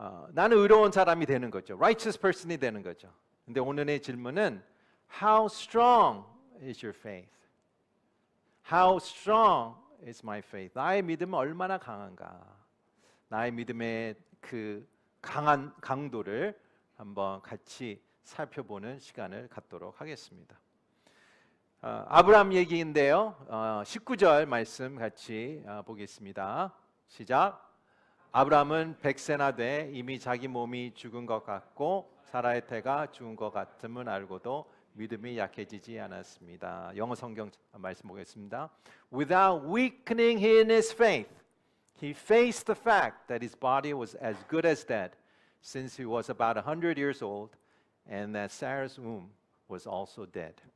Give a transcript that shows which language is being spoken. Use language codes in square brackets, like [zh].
[ko] 나는 의로운 사람이 되는 거죠. Righteous person이 되는 거죠. 근데 오늘의 질문은 [en] How strong is your faith? How strong is my faith? [ko] 나의 믿음은 얼마나 강한가? 나의 믿음의 그 강도를 한번 같이 살펴보는 시간을 갖도록 하겠습니다. 아브라함 얘기인데요. 19절 말씀 같이 보겠습니다. 시작. 아브라함은 100세나 돼 이미 자기 몸이 죽은 것 같고 사라의 태가 죽은 것 같음을 알고도 믿음이 약해지지 않았습니다. 영어 성경 말씀 보겠습니다. [en] Without weakening in his faith, he faced the fact that his body was as good as dead, since he was about 100 years old, and that Sarah's womb was also dead.